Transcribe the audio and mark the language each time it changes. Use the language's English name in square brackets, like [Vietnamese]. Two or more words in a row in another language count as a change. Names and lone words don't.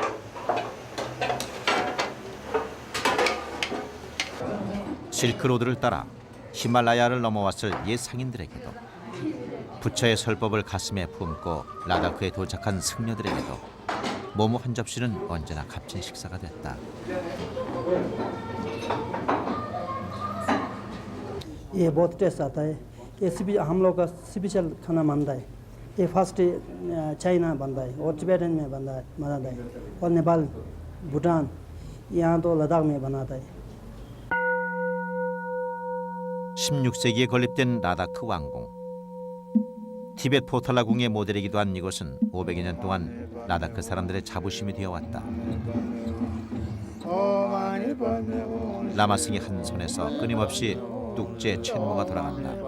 [Korean] 실크로드를 따라 히말라야를 넘어왔을 옛 상인들에게도 부처의 설법을 가슴에 품고 라다크에 도착한 승려들에게도 모모 한 접시는 언제나 값진 식사가 됐다. [Hindi] ये बहुत टेस्ट आता है ये हम लोग का स्पेशल खाना बनता है ये फर्स्ट चाइना बनता है और तिब्बतन में बनाता है और नेपाल भूटान यहाँ तो लद्दाख में बनाता है [Korean] 16세기에 건립된 라다크 왕궁. 티베트 포탈라궁의 모델이기도 한 이곳은 500여 년 동안 라다크 사람들의 자부심이 되어왔다. 라마승의 한 손에서 끊임없이 뚝제 첸모가 돌아간다.